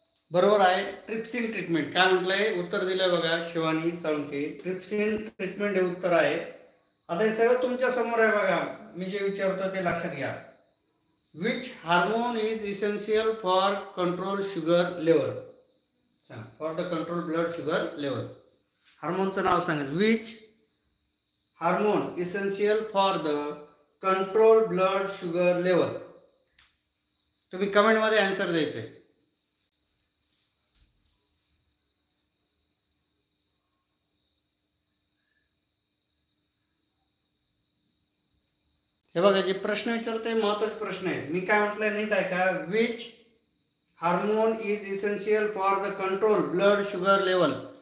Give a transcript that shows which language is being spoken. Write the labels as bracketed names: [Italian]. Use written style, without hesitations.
[Marathi] बरोबर आहे. Trypsin treatment काय म्हटलंय, उत्तर दिलंय बघा शिवानी साळुंके. ट्रिप्सिन ट्रीटमेंट हे उत्तर आहे. आता हे सगळं तुमच्या समोर आहे बघा, मी जे विचारतो ते लक्षात घ्या. [English] Which hormone is essential for control sugar level, for the control blood sugar level. [Marathi] हार्मोनचं नाव सांगा. [English] Which hormone essential for the control blood sugar level. [Marathi] तुम्ही कमेंटमध्ये आन्सर द्यायचंय. हे बघा, जे प्रश्न विचारते महत्वाचे प्रश्न आहेत. मी काय म्हटलंय नीट आहे का. [English] Which hormone is essential for the control blood sugar level.